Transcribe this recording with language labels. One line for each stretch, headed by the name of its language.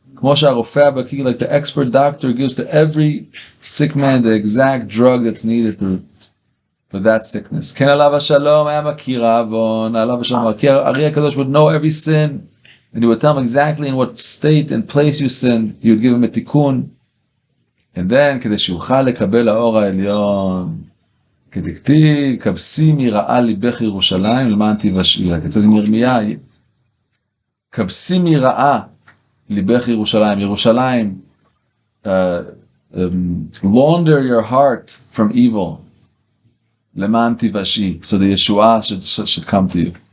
English: Like the expert doctor gives to every sick man the exact drug that's needed for that sickness. Ken alav hashalom ha'makira avon, alav hashalom Ari HaKadosh would know every sin, and he would tell him exactly in what state and place you sinned. He would give him a tikkun. And then,
Hebrew: כדי שיוכל לקבל האור העליון, כדכתיב, כבשי מרעה ליבך ירושלים, למען תיוושעי.
English: Like it says in Yirmiyah,
Hebrew: כבשי מרעה ליבך ירושלים.
English: Yerushalayim, launder your heart from evil,
Hebrew: למען תיוושעי,
English: so the Yeshua should come to you.